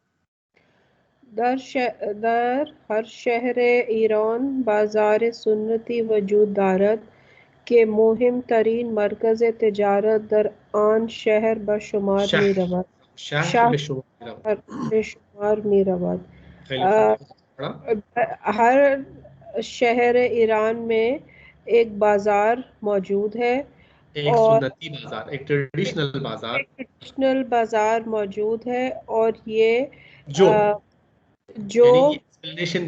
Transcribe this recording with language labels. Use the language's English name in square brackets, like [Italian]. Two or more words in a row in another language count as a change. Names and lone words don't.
[Persian] در هر شهر ایران بازار سنتی وجود دارد که مهمترین مرکز تجارت در آن شهر به شمار می رود. شهر به شمار می رود. خیلی خوب. [Urdu] ہر شہر ایران میں ایک بازار موجود ہے ایک سنتی بازار، ایک ٹریڈیشنل بازار موجود ہے اور یہ जो एक्सप्लेनेशन